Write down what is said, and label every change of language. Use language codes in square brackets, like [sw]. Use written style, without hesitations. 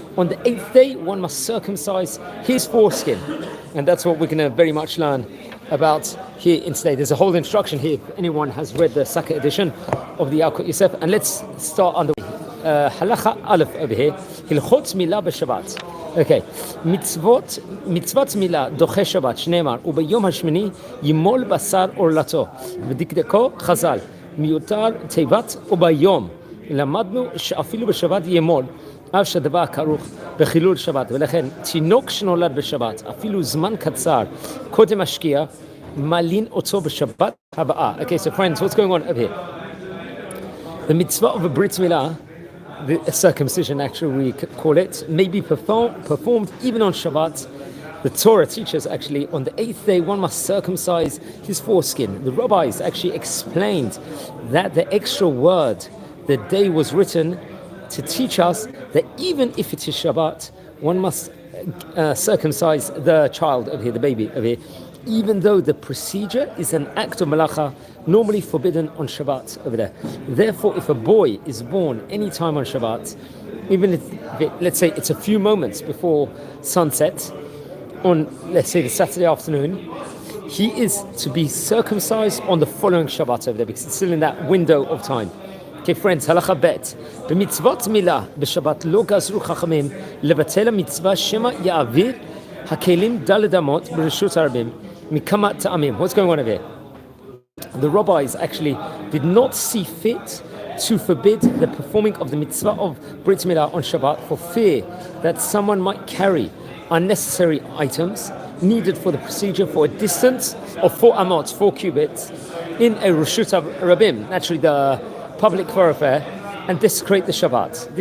[en] On the 8th day, one must circumcise his foreskin, and that's what we're going to very much learn about here in today. There's a whole instruction here if anyone has read the second edition of the Yalkut Yosef. And let's start on the Halacha Aleph over here. [he] Hilchot Mila b'Shabbat. Okay. Mitzvot Mila doche Shabbat shneimar ubayom hashmini yimol basar orlato v'dikdeko chazal miutar teivat ubayom למדנו שאפילו בשבת ימול אף שהדבר כרוך בחילול שבת, ולכן תינוק שנולד בשבת אפילו זמן קצר קודם השקיעה מלין אותו בשבת הבאה. [en] Okay, so friends, what's going on over here? The mitzvah of a Brit Mila, the circumcision actually we call it, may be performed even on Shabbat. The Torah teaches actually on the 8th day one must circumcise his foreskin. The rabbis actually explained that the extra word, the day, was written to teach us that even if it is Shabbat, one must circumcise the child over here, the baby over here, even though the procedure is an act of malacha normally forbidden on Shabbat over there. Therefore, if a boy is born any time on Shabbat, even if let's say it's a few moments before sunset on, let's say, the Saturday afternoon, he is to be circumcised on the following Shabbat over there because it's still in that window of time. Okay, friends, halacha bet. [he] במצוות מילה בשבת לא גזרו חכמים לבטל המצווה שמא יעביר הכלים ד' אמות ברשות הרבים מכמה טעמים. [en] What's going on over here? The rabbis actually did not see fit to forbid the performing of the mitzvah of Brit Mila on Shabbat for fear that someone might carry unnecessary items needed for the procedure for a distance of 4 amot, 4 cubits, in a Reshut Rabim, naturally the public thoroughfare, and desecrate the Shabbat.